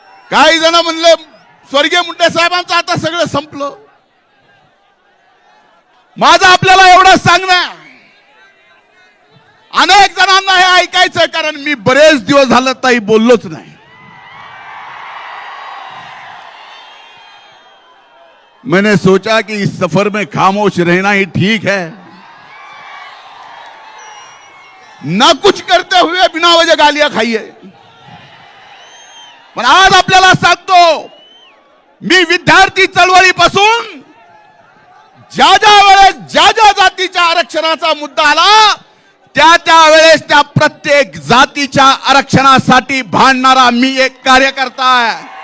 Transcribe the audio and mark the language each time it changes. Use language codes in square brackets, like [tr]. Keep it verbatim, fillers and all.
[mr] काही जण म्हणले स्वर्गीय मुंडे साहेबांचं आता सगळं संपलं. माझं आपल्याला एवढं सांगणं, अनेक जणांना हे ऐकायचंय कारण मी बरेच दिवस झालं ताई बोललोच नाही. [hi] मैंने सोचा कि इस सफर में खामोश रहना ही ठीक है, ना कुछ करते हुए बिना वजह गालियां खाइए. [mr] पण आज आपल्याला सांगतो, मी विद्यार्थी चळवळीपासून ज्या ज्या वेळेस ज्या ज्या जातीच्या आरक्षणाचा मुद्दा आला त्या त्या वेळेस त्या प्रत्येक जातीच्या आरक्षणासाठी भांडणारा मी एक कार्यकर्ता आहे.